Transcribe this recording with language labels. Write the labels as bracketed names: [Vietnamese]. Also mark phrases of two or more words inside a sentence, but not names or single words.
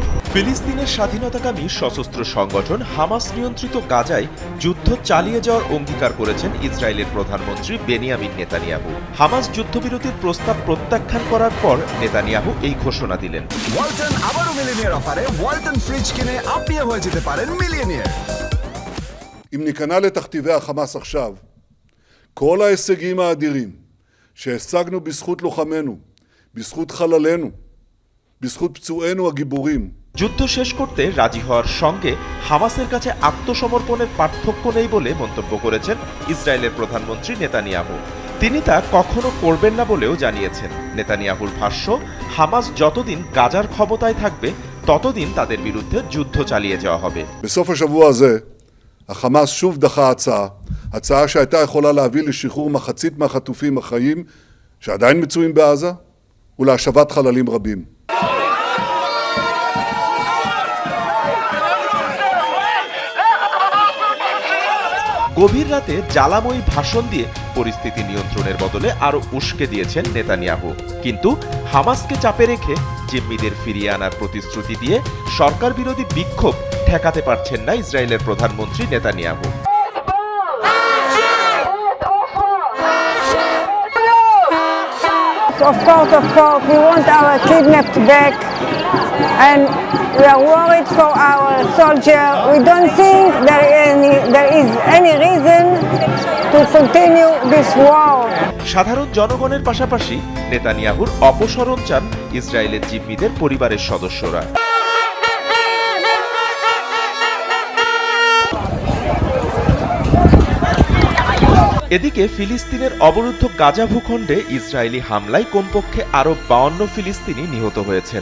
[Bangla] ফিলিস্তিনের স্বাধীনতাকামী সশস্ত্র সংগঠন হামাস নিয়ন্ত্রিত গাজায় যুদ্ধ চালিয়ে যাওয়ার অঙ্গীকার করেছেন ইসরায়েলের প্রধানমন্ত্রী বেনিয়ামিন নেতানিয়াহু। হামাস যুদ্ধবিরতির প্রস্তাব প্রত্যাখ্যান করার পর নেতানিয়াহু এই ঘোষণা দিলেন। ওয়ালটন আবারও মিলিয়নিয়ার অফারে ওয়ালটন ফ্রিজ কিনে আপনিও হয়ে যেতে পারেন মিলিয়নিয়ার। [Hebrew] אם ניכנע לתכתיבי החמאס עכשיו, כל ההישגים האדירים שהשגנו בזכות לוחמינו, בזכות חללינו, בזכות פצועינו הגיבורים, [Bangla] যুদ্ধ শেষ করতে রাজি হওয়ার সঙ্গে হামাসের কাছে আত্মসমর্পণের পার্থক্য নেই বলে মন্তব্য করেছেন ইসরায়েলের প্রধানমন্ত্রী নেতানিয়াহু। তিনি তা কখনো করবেন না বলেও জানিয়েছেন। নেতানিয়াহুর ভাষ্য, হামাস যতদিন গাজার ক্ষমতায় থাকবে ততদিন তাদের বিরুদ্ধে যুদ্ধ চালিয়ে যাওয়া হবে। [Hebrew] בסוף השבוע הזה החמאס שוב דחה הצעה שהייתה יכולה להביא לשחרור מחצית מהחטופים החיים שעדיין מצויים בעזה ולהשבת חללים רבים. [Bangla] গভীর রাতে জ্বালাময়ী ভাষণ দিয়ে পরিস্থিতি নিয়ন্ত্রণের বদলে আরো উস্কে দিয়েছেন নেতানিয়াহু। কিন্তু হামাসকে চাপে রেখে জিম্মিদের ফিরিয়ে আনার প্রতিশ্রুতি দিয়ে সরকার বিরোধী বিক্ষোভ ঠেকাতে পারছেন না ইসরায়েলের প্রধানমন্ত্রী নেতানিয়াহু। [English] Of course, we want our kidnapped back, and we are worried for our soldier. We don't think there is any reason to continue this war. [Bangla] সাধারণ জনগণের পাশাপাশি নেতানিয়াহুর অপসারণ চান ইসরায়েলের জিম্মিদের পরিবারের সদস্যরা। এদিকে ফিলিস্তিনের অবরুদ্ধ গাজা ভূখণ্ডে ইসরায়েলি হামলায় কমপক্ষে আরও 52 ফিলিস্তিনি নিহত হয়েছেন।